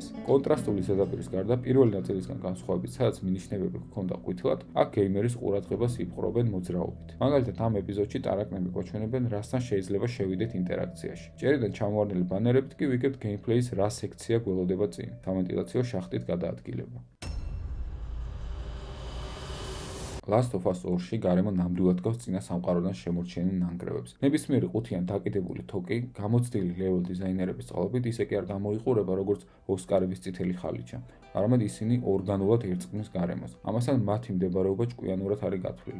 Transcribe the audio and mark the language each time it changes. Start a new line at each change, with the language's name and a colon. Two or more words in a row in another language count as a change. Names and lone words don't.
Georgian: კონტრასტული ზედაპირის გარდა პირველი ნაწილისგან განსხვავებით, სადაც მინიშნებები ჰქონდა ყვითლად, აქ გეიმერის ყურადღებას იპყრობენ მოძრაობით. მაგალითად, ამ ეპიზოდში ტარაკნები გვაჩვენებენ, რასთან შეიძლება შევიდეთ ინტერაქციაში. ჭერიდან ჩამოვარდნილი ბანერებით კი ვიგებთ გეიმპლეის რა სექცია გველოდება წინ, სამენტილაციო შახტით გადაადგილება. Last of Us 2-ში გარემო ნამდვილად გავს წინა სამყაროდან შემორჩენილ ნანგრევებს. ნებისმიერი ყუთიან დაკიდებული თოკი, გამოცდილი level დიზაინერების წყალობით ისე კი არ გამოიყურება, როგორც ოსკარების წითელი ხალიჩა. არამედ ისინი ორგანულად ერწყმის გარემოს. ამასთან მათი მდებარეობა ჭკვიანურად არის გათვლილი.